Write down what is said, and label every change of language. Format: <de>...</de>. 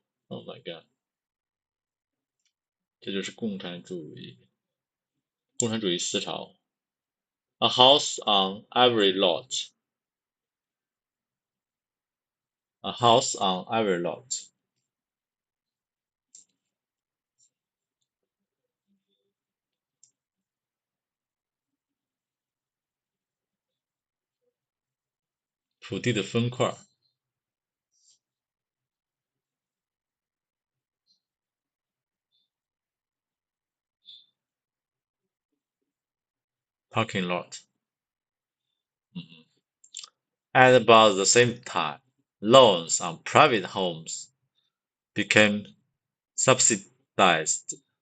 <en>Oh my god.</en> <zh>这就是共产主义思潮。</zh> <en>A house on every lot. a house on every lot.</en> <zh>"土地的分块 parking lot.</zh> <en>At about the same time, loans on private homes became subsidized.</en>